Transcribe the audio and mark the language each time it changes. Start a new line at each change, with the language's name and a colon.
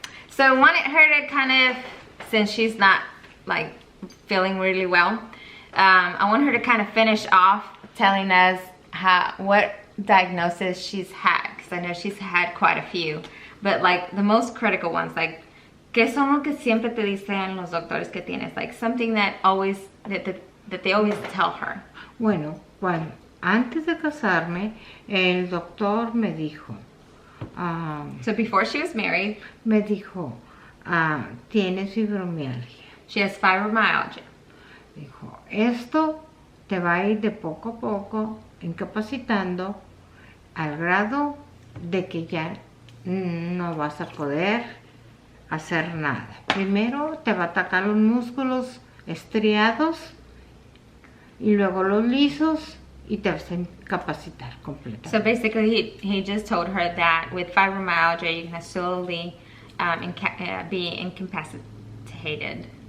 English: So I wanted her to kind of, since she's not like feeling really well, I want her to kind of finish off telling us what diagnosis she's had, because I know she's had quite a few, but like the most critical ones, like
Spanish: ¿qué son lo que siempre te dicen los doctores que tienes?
English: Like something that always that they always tell her.
Spanish: Bueno, antes de casarme, el doctor me dijo,
English: So before she was married,
Spanish: me dijo, tienes fibromialgia.
English: she has fibromyalgia.
Spanish: Dijo, esto te va a ir de poco a poco incapacitando al grado de que ya no vas a poder hacer nada. Primero te va a atacar los músculos estriados y luego los lisos y te vas a incapacitar completamente.
English: So basically, he just told her that with fibromyalgia, you're gonna slowly be incapacitated.